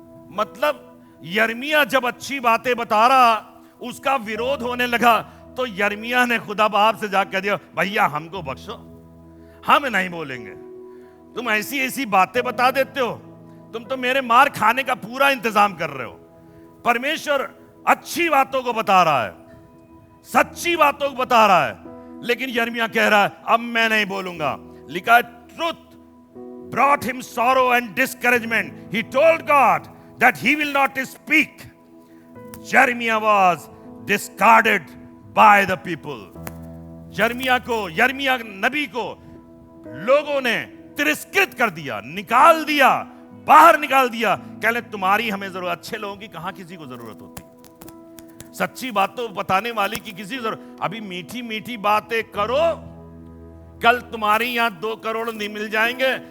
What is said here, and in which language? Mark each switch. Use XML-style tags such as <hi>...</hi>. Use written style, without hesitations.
<hi>मतलब यिर्मयाह जब अच्छी बातें बता रहा, उसका विरोध होने लगा, तो यिर्मयाह ने खुदा बाप से जाकर कह दिया, भैया हमको बख्शो, हम नहीं बोलेंगे। तुम ऐसी ऐसी बातें बता देते हो, तुम तो मेरे मार खाने का पूरा इंतजाम कर रहे हो। परमेश्वर अच्छी बातों को बता रहा है, सच्ची बातों को बता रहा है, लेकिन यिर्मयाह कह रहा है अब मैं नहीं बोलूंगा। लिखा है,</hi> <en>Truth brought him sorrow and discouragement. He told God that he will not speak. Jeremiah was discarded by the people.</en> <hi>यिर्मयाह नबी को लोगों ने तिरस्कृत कर दिया, निकाल दिया, बाहर निकाल दिया। कहले तुम्हारी हमें जरूरत, अच्छे लोगों की कहां किसी को जरूरत होती, सच्ची बातों बताने वाली की किसी जरूरत। अभी मीठी मीठी बातें करो, कल तुम्हारी यहां 2 करोड़ नहीं मिल जाएंगे।</hi>